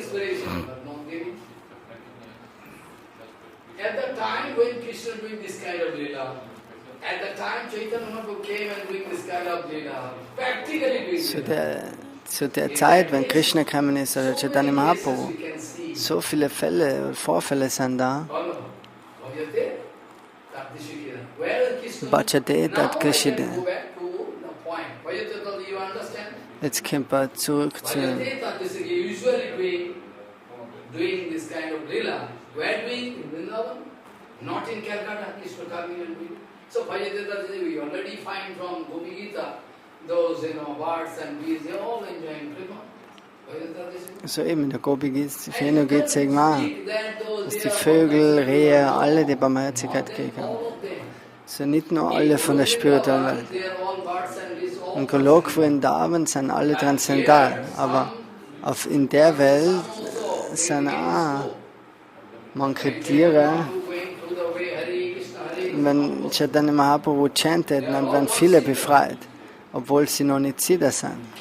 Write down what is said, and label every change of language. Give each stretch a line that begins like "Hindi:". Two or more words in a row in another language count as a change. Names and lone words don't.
German: Zu der Zeit, wenn Krishna gekommen ist, oder Chaitanya Mahaprabhu, so viele Vorfälle sind da.
Sanskrit: भजते तत् कृष्ण.
German: Jetzt kommen wir zurück zu
English: So we already find from Gaudiya Gita, those birds and bees, they are all enjoying Prema.
German: So eben in der Venu Gita sagen wir, dass die Vögel, Rehe, alle die Barmherzigkeit kriegen. So nicht nur alle von der spirituellen Welt. In Golok Vrindavan sind alle transzendental, aber in der Welt sind auch manche Tiere, wenn Chaitanya Mahaprabhu chantet, dann werden viele befreit, obwohl sie noch nicht Siddha sind.